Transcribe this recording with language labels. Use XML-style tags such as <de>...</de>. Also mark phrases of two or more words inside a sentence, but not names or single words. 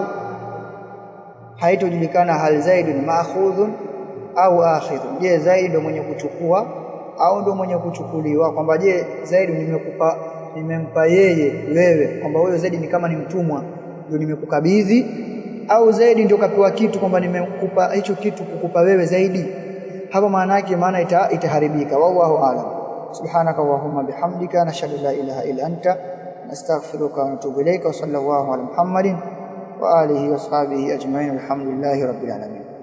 <sw>Haitojulikana</sw> <ar>هل زيد مأخوذ أو آخذ,</ar> <sw>je Zaidi ndio mwenye kuchukua au ndio mwenye kuchukuliwa, kwamba je Zaidi nimempa yeye wewe, kwamba wewe Zaidi ni kama ni mtumwa ndio nimekukabidhi, au Zaidi ndio kapewa kitu kwamba nimekupa hicho kitu kukupa wewe Zaidi. Hapo maana yake itaharibika.</sw> <ar>والله أعلم. سبحانك اللهم وبحمدك نشهد أن لا إله إلا أنت نستغفرك ونتوب إليك. صلى الله على محمد وعلى آله وصحبه أجمعين. الحمد لله رب العالمين.</ar>